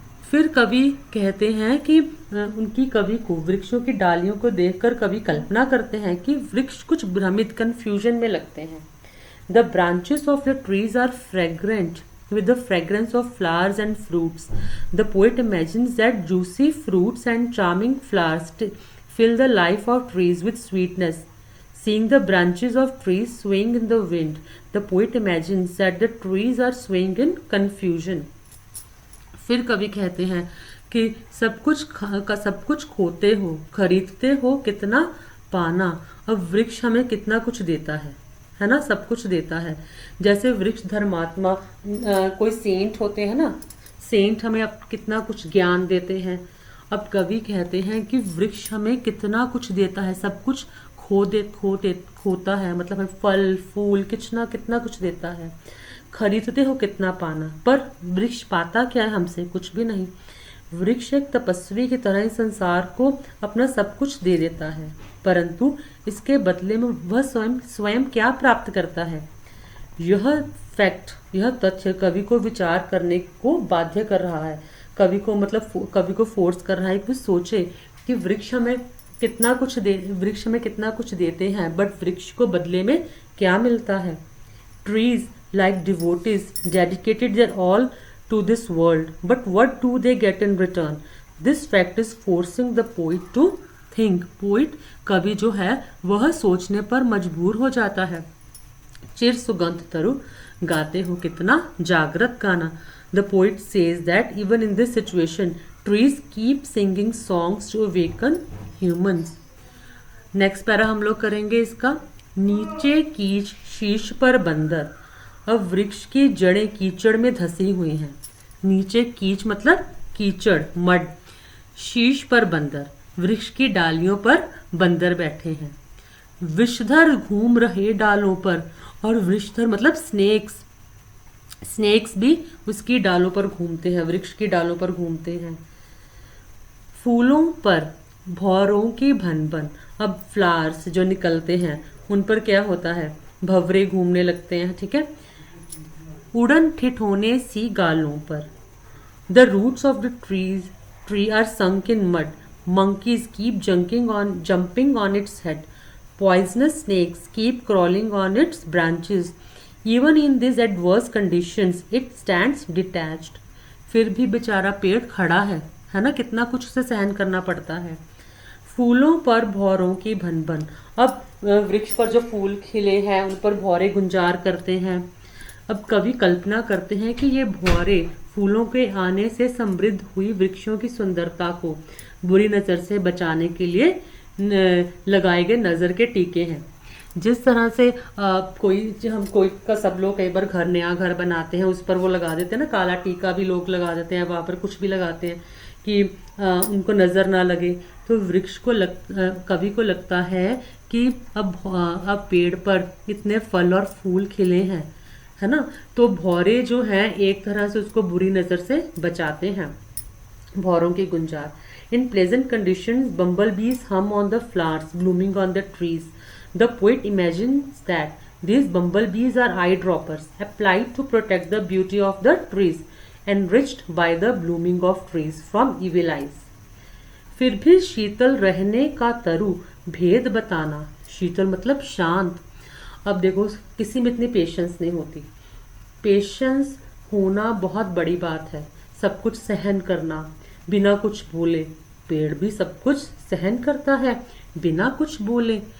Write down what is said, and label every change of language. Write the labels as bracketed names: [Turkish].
[Hindi] फिर कवि कहते हैं कि उनकी कवि को वृक्षों की डालियों को देखकर कवि कल्पना करते हैं कि वृक्ष कुछ भ्रमित, कंफ्यूजन में लगते हैं. [English] The branches of the trees are fragrant with the fragrance of flowers and fruits. The poet imagines that juicy fruits and charming flowers fill the life of trees with sweetness. Seeing the branches of trees swaying in the wind, the poet imagines that the trees are swaying in confusion. [Hindi] फिर कवि कहते हैं कि सब कुछ खोते हो, खरीदते हो कितना पाना, अब वृक्ष हमें कितना कुछ देता है है ना, सब कुछ देता है। जैसे वृक्ष धर्मात्मा, कोई सेंट होते हैं ना, सेंट हमें अब कितना कुछ ज्ञान देते हैं। अब कवि कहते हैं कि वृक्ष हमें कितना कुछ देता है, सब कुछ खोता है, मतलब हमें फल फूल कितना कितना कुछ देता है। खरीदते हो कितना पाना, पर वृक्ष पाता क्या है हमसे? कुछ भी नहीं। वृक्ष एक तपस्वी की तरह इस संसार को अपना सब कुछ दे देता है, परंतु इसके बदले में वह स्वयं स्वयं क्या प्राप्त करता है? यह फैक्ट, यह तथ्य कवि को विचार करने को बाध्य कर रहा है। कवि को मतलब कवि को फोर्स कर रहा है कि सोचे कि वृक्ष हमें कितना कुछ देते हैं, बट वृक्ष को बदले में क्या मिलता है? [English] Trees like devotees dedicated their all to this world, but what do they get in return? This fact is forcing the poet to think. [Hindi] Poet, कवि जो है वह सोचने पर मजबूर हो जाता है। चिर सुगंध तरु गाते हो कितना जागृत गाना। [English] The poet says that even in this situation, trees keep singing songs to awaken humans. [Hindi] Next para हम लोग करेंगे इसका। नीचे कीच शीश पर बंदर, अब वृक्ष की जड़ें कीचड़ में धसी हुई हैं। नीचे कीच मतलब कीचड़, मड। शीश पर बंदर, वृक्ष की डालियों पर बंदर बैठे हैं। विषधर घूम रहे डालों पर, और विषधर मतलब स्नेक्स भी उसकी डालों पर घूमते हैं, वृक्ष की डालों पर घूमते हैं। फूलों पर भौरों की भनभन, अब फ्लावर्स जो निकलते हैं उन पर क्या होता है? भंवरे घूमने लगते हैं, ठीक है। उड़न ठिठोने सी गालों पर, [English] The roots of the tree are sunk in mud, monkeys keep jumping on its head, poisonous snakes keep crawling on its branches, even in these adverse conditions it stands detached. [Hindi] फिर भी बेचारा पेड़ खड़ा है ना, कितना कुछ उसे सहन करना पड़ता है। फूलों पर भौरों की भनभन, अब वृक्ष पर जो फूल खिले हैं उन पर भौरे गुंजार करते हैं। अब कवि कल्पना करते हैं कि ये भौरे फूलों के आने से समृद्ध हुई वृक्षों की सुंदरता को बुरी नज़र से बचाने के लिए लगाए गए नज़र के टीके हैं। जिस तरह से कोई का सब लोग कई बार नया घर बनाते हैं, उस पर वो लगा देते हैं ना, काला टीका भी लोग लगा देते हैं, वहाँ पर कुछ भी लगाते हैं कि उनको नज़र ना लगे। तो वृक्ष को कवि को लगता है कि अब पेड़ पर इतने फल और फूल खिले हैं, है ना, तो भौरे जो हैं एक तरह से उसको बुरी नज़र से बचाते हैं। भौरों की गुंजार। [English] In pleasant conditions bumble bees hum on the flowers blooming on the trees. The poet imagines that these bumble bees are eye droppers applied to protect the beauty of the trees, enriched by the blooming of trees from evil eyes. [Hindi] फिर भी शीतल रहने का तरु भेद बताना। शीतल मतलब शांत। अब देखो किसी में इतनी पेशेंस नहीं होती। पेशेंस होना बहुत बड़ी बात है, सब कुछ सहन करना बिना कुछ बोले। पेड़ भी सब कुछ सहन करता है बिना कुछ बोले।